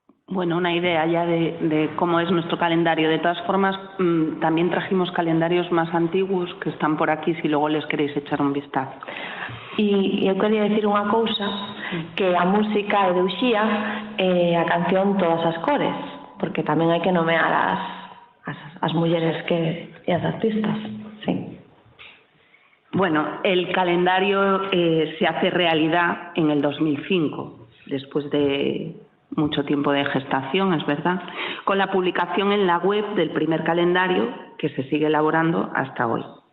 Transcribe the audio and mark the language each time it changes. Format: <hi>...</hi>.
<es>bueno, una idea ya de cómo es nuestro calendario. De todas formas, también trajimos calendarios más antiguos que están por aquí, si luego les queréis echar un vistazo.</es> <gl>E eu quería dicir unha cousa, que a música é de Uxía e a canción Todas as cores, porque tamén hai que nomear as mulleres e as artistas.</gl> <es>Sí. Bueno, el calendario se hace realidad en el 2005, después de mucho tiempo de gestación, es verdad, con la publicación en la web del primer calendario que se sigue elaborando hasta hoy.</es>